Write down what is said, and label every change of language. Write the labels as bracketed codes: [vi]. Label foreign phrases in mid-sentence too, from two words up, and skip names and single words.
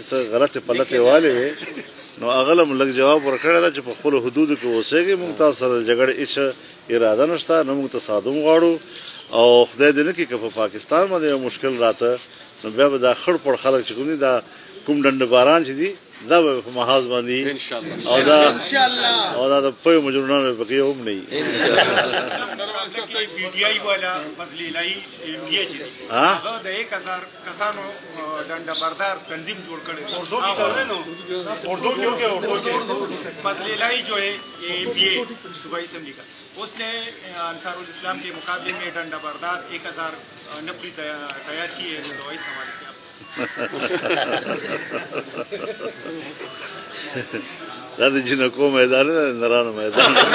[ps] څه غلطې پلتې والې وې نو هغه له موږ لږ جواب ورکړی ده چې په خپلو حدودو کې اوسېږئ، موږ تاسو سره د جګړې هېڅ اراده نشته، نه موږ تصادم غواړو، او خدای دې نه کړي که په پاکستان باندې یو مشکل راته نو بیا به دا خړ پړ خلک چې کوم دي، دا کوم ډنډه باران چې دي دا به په محاذ باندې او دا د پویو مجرمانو به پکې هم نه وي۔ PTI والا مزلیلای MBA چې دی هغه د 1000 کسانو ډنډه بردار تنظیم جوړ کړي، اردو کې مزلیلای [ur] جو ہے MBA صوبائی اسمبلی کا، اس نے انصار الاسلام کے مقابلے میں ڈنڈا بردار 1000 نفری تیار کی ہے، تو اس حوالے سے آپ گاندھی جی نے کو میدان ہے نرانا میدان